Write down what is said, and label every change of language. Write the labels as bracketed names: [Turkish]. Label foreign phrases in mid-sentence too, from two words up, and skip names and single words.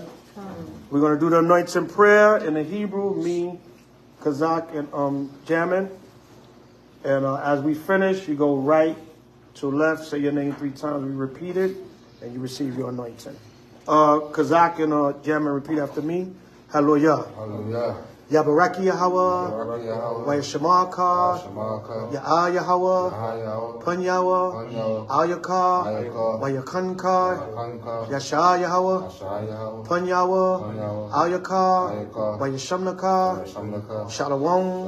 [English] We're going to do the anointing prayer in the Hebrew, me, Kazakh, and German. And as we finish, you go right to left, say your name 3 times, we repeat it, and you receive your anointing. Kazakh and German, repeat after me. Hallelujah. Hallelujah. Yabaraki Yahweh, Vayashamaka, Ya'a Yahweh, Punyawa, Ayaka, Vayakanka, Yasha Yahweh, Punyawa, Ayaka, Vayashamnaka, Shalom,